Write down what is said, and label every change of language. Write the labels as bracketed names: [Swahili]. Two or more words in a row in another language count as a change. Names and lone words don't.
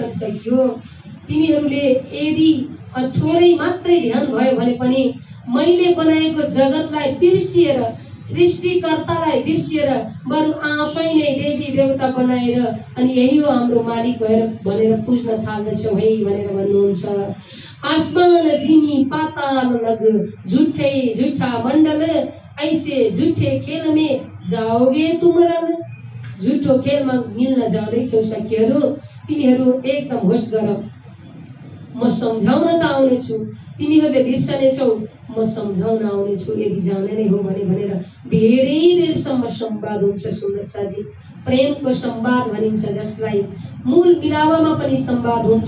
[Nepali] सकियो तिमीहरूले यदि थोरै मात्रै ध्यान भयो भने पनि मैले बनाएको जगतलाई बिर्सिएर सृष्टिकर्तालाई बिर्सिएर बरु आफै नै देवी देवता बनाएर अनि यही हो हाम्रो मालिक भएर भनेर पुज्न थाल्दछौँ है भनेर भन्नुहुन्छ। [Hindi] आसमान जिमी पाताल लग झुठै झुठा मण्डल ऐसे झुठे खेल में जाओगे तुम रल। [Nepali] झुठो खेलमा मिल्न जाँदैछौ सखीहरू, तिमीहरू एकदम होस गर, म सम्झाउन त आउनेछु, तिमीहरूले बिर्सनेछौ म सम्झाउन आउनेछु यदि जाने नै हो भनेर धेरै बेरसम्म संवाद हुन्छ। सुन्दर साजी, प्रेमको संवाद भनिन्छ जसलाई, मूल मिलावमा पनि संवाद हुन्छ।